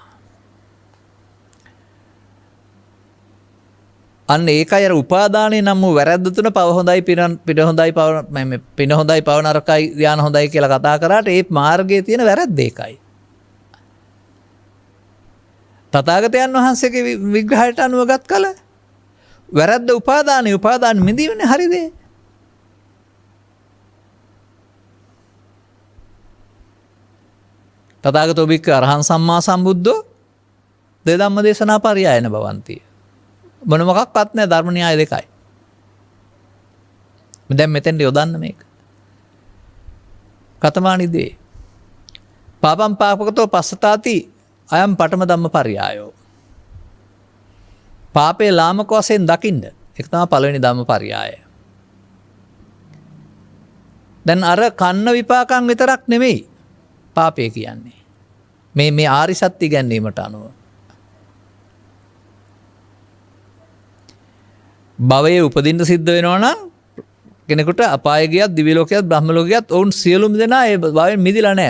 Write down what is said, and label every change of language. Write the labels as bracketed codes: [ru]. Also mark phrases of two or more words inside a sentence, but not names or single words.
[si] අන්න ඒකයි අර උපාදානයේ නම් වූ වැරැද්ද තුන පව හොඳයි, පින හොඳයි, පින හොඳයි, පව නරකයි, ධාන හොඳයි කියලා කතා කරාට ඒ මාර්ගයේ තියෙන වැරැද්ද ඒකයි. තථාගතයන් වහන්සේගේ විග්‍රහයට අනුවගත් කල වැරැද්ද උපාදාන මිදීමනේ හරිද? [pi] තථාගතෝ බික්ක අරහං සම්මා සම්බුද්ධෝ දේ ධම්ම දේශනා පරියායන භවಂತಿ. [si] මොන මොකක්වත් නැහැ, ධර්ම න්‍යාය දෙකයි. දැන් මෙතෙන්ට යොදන්න මේක. [pi] කතමානිදී පාපම් පාපකතෝ පස්සතාති අයම් පඨම ධම්ම පරියායෝ. [si] පාපේ ලාමක වශයෙන් දකින්න. ඒක තමයි පළවෙනි ධම්ම පරියාය. දැන් අර කන්න විපාකම් විතරක් නෙමෙයි පාපය කියන්නේ. මේ ආරි සත්‍ය ගැනීමට අනුව භවයේ උපදින්න සිද්ධ වෙනවා නම් කෙනෙකුට අපාය ගියත් දිව්‍ය ලෝකයත් බ්‍රහ්ම ලෝකයත් ඔවුන් සියලුම දෙනා ඒ භවයෙන් මිදිලා නැහැ.